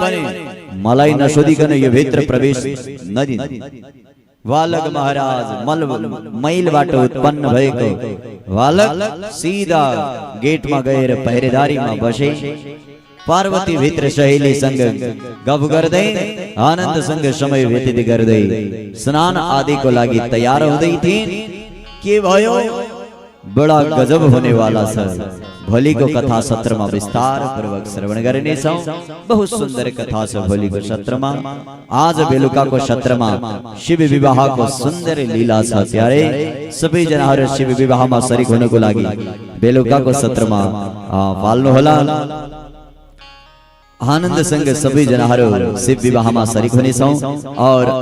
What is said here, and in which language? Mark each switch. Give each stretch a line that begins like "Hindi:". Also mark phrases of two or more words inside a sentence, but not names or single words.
Nepali: भने मलाई नसोधिकन यो भित्र प्रवेश नदिनु बालक महाराज मैलबाट उत्पन्न भएको बालक सीधा गेटमा गएर पहरेदारीमा बसे पार्वती भित्र सहेलीसँग गफ गर्दै आनन्दसँग समय व्यतीत गर्दै स्नान आदिको लागि तयार हुँदै थिइन् के भयो
Hindi: बडा गजब होने वाला
Nepali: छ भोलिको कथा सत्रमा विस्तार पूर्वक श्रवण गर्नेछौं बहुत सुन्दर कथा छ भोलिको सत्रमा आज बेलुकाको सत्रमा शिव विवाहको सुन्दर लीला छ प्यारे सबै जनाहरु शिव विवाहमा शरीक हुनको लागि बेलुकाको सत्रमा पाल्नु होला आनन्दसँग सबै जनाहरु शिव विवाहमा शरीक हुनेछौं और